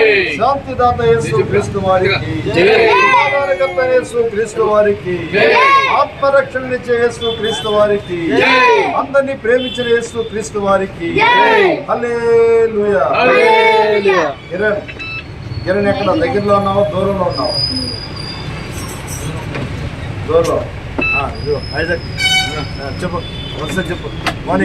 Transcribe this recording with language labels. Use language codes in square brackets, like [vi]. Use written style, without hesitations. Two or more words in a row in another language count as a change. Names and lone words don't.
[te] శాంతిదాత యేసు క్రీస్తు వారికి జై। ఆధారకర్త యేసు క్రీస్తు వారికి జై। ఆత్మరక్షణనిచ్చే యేసు క్రీస్తు వారికి జై। అందరిని ప్రేమించిన యేసు క్రీస్తు వారికి జై। హల్లెలూయా హల్లెలూయా। కిరణ్ ఎక్కడ దగ్గరలో ఉన్నావు దూరంలో ఉన్నావు? దూరంలో. ఐజాక్ చెప్పు వరుస చెప్పు. మోని